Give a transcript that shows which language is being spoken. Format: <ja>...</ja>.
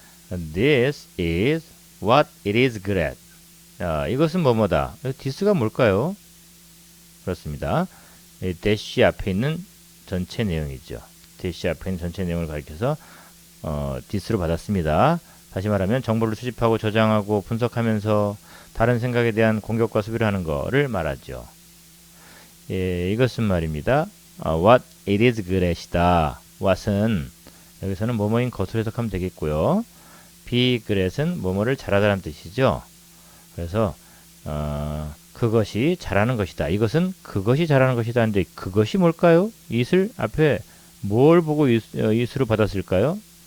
<en>This is what it is good at.</en> <ko>이것은 뭐뭐다. this가 뭘까요? 그렇습니다. 이 dash 앞에 있는 전체 내용이죠. dash 앞에 있는 전체 내용을 가리켜서 this로 받았습니다. 다시 말하면 정보를 수집하고 저장하고 분석하면서 다른 생각에 대한 공격과 수비를 하는 거를 말하죠. 예, 이것은 말입니다.</ko> <en>what it is good at이다.</en> <ko>what은 여기서는 뭐뭐인 것으로 해석하면 되겠고요. be good at은 뭐뭐를 잘하다는 뜻이죠. 그래서 그것이 잘하는 것이다. 이것은 그것이 잘하는 것이다. 하는데 그것이 뭘까요? it을 앞에 뭘 보고 it으로 받았을까요?</ko>